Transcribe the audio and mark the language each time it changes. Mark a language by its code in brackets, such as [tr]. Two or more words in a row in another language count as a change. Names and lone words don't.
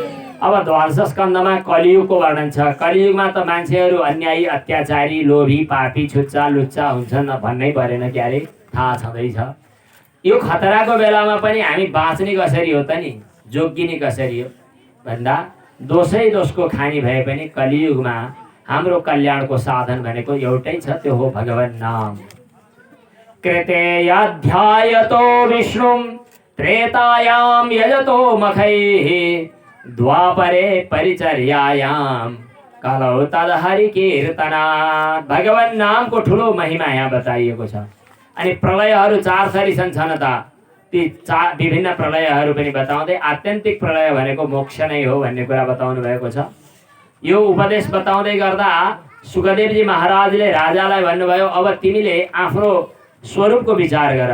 [ne] अब द्वादश स्कन्धमा कलियुगको वर्णन छ। कलियुगमा त मान्छेहरू अन्यायी अत्याचारी लोभी पापी छुच्चा लुच्चा हुन्छन् भन्नै परेन, क्यारे थाहा छँदैछ। यो खतराको बेलामा पनि हामी बाँच्ने कसरी हो त नि, जोगिने कसरी हो भन्दा दोषै दोषको खानी भए पनि कलियुगमा हाम्रो कल्याणको साधन भनेको एउटै छ, त्यो हो भगवान नाम। [sa] कृते अध्यायतो विष्णुम त्रेतायाम यजतो मखैः द्वापरे परिचर्यायाम कलौ तदहरि कीर्तनात्। [ne] भगवान नामको ठुलो महिमा यहाँ बताइएको छ। अनि प्रलयहरू चार थरी छन् त, ती विभिन्न प्रलयहरू पनि बताउँदै आत्यन्तिक प्रलय भनेको मोक्ष नै हो भन्ने कुरा बताउनु भएको छ। यो उपदेश बताउँदै गर्दा सुखदेवजी महाराजले राजालाई भन्नुभयो, अब तिमीले आफ्नो स्वरूपको विचार गर।